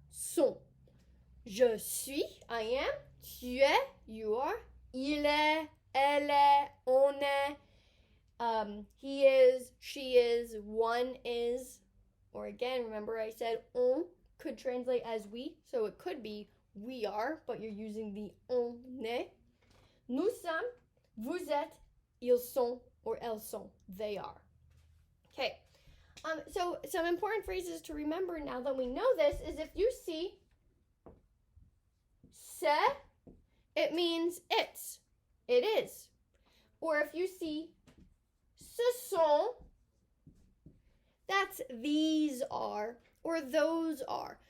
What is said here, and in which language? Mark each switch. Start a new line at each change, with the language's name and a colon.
French: Sont. Je suis,
English: I am.
French: Tu es,
English: you are.
French: Il est, elle est, on est.
English: He is, she is, one is, or again, remember I said on could translate as we, so it could be we are, but you're using the
French: on est. Nous sommes, vous êtes, ils sont, or elles sont,
English: they are. Okay, so some important phrases to remember now that we know this is if you see c'est, it means it's, it is. Or if you see
French: ce sont,
English: that's these are or those are.